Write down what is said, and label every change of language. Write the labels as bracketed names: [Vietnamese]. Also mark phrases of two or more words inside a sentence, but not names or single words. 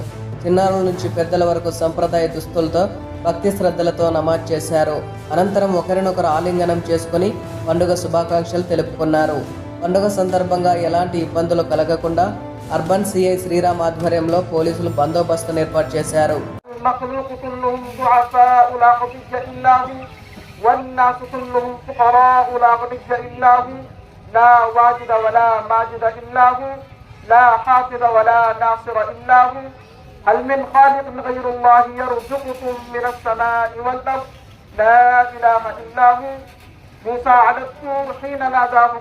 [Telugu] చిన్నారుల నుంచి పెద్దల వరకు సంప్రదాయ దుస్తులతో భక్తి శ్రద్ధలతో నమాజ్ చేశారు. అనంతరం ఒకరినొకరు ఆలింగనం చేసుకుని పండుగ శుభాకాంక్షలు తెలుపుకున్నారు. పండుగ సందర్భంగా ఎలాంటి ఇబ్బందులు కలగకుండా [English] urban CI [Telugu] శ్రీరామ్ ఆధ్వర్యంలో పోలీసులు బందోబస్తును ఏర్పాటు చేశారు. [Arabic] المخلوق كلهم ضعفاء لا قضية إلا هو والناس كلهم فقراء لا قضية إلا هو لا واجد ولا ماجد إلا هو لا حافظ ولا ناصر إلا هو هل من خالق غير الله يرزقكم من السماء والأرض لا إله إلا هو موسى على الطور حين ناداه